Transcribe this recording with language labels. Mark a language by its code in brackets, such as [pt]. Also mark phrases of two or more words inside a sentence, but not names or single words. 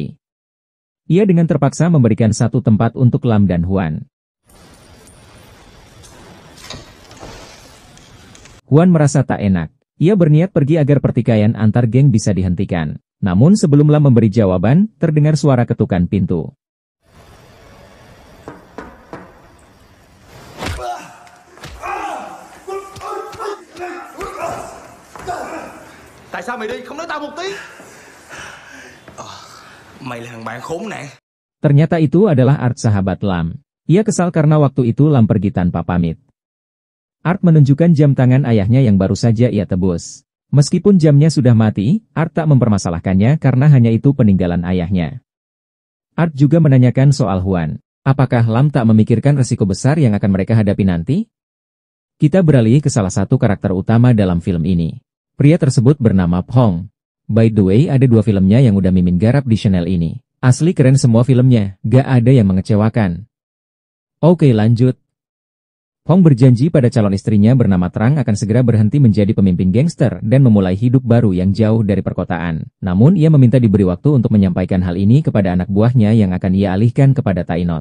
[id] Ia dengan terpaksa memberikan satu tempat untuk Lam dan Huan. Huan merasa tak enak. Ia berniat pergi agar pertikaian antar geng bisa dihentikan. Namun sebelum Lam memberi jawaban, terdengar suara ketukan pintu. [vi] Tại sao mày đi không nói tao một tiếng? Mày là thằng bạn khốn nạn. [id] Ternyata itu adalah Art, sahabat Lam. Ia kesal karena waktu itu Lam pergi tanpa pamit. Art menunjukkan jam tangan ayahnya yang baru saja ia tebus. Meskipun jamnya sudah mati, Art tak mempermasalahkannya karena hanya itu peninggalan ayahnya. Art juga menanyakan soal Huan. Apakah Lam tak memikirkan resiko besar yang akan mereka hadapi nanti? Kita beralih ke salah satu karakter utama dalam film ini. Pria tersebut bernama Phong. [en] By the way, [id] ada 2 filmnya yang udah Mimin garap di channel ini. Asli keren semua filmnya, gak ada yang mengecewakan. Oke lanjut. Phong berjanji pada calon istrinya bernama Trang akan segera berhenti menjadi pemimpin gangster dan memulai hidup baru yang jauh dari perkotaan. Namun ia meminta diberi waktu untuk menyampaikan hal ini kepada anak buahnya yang akan ia alihkan kepada Tainot.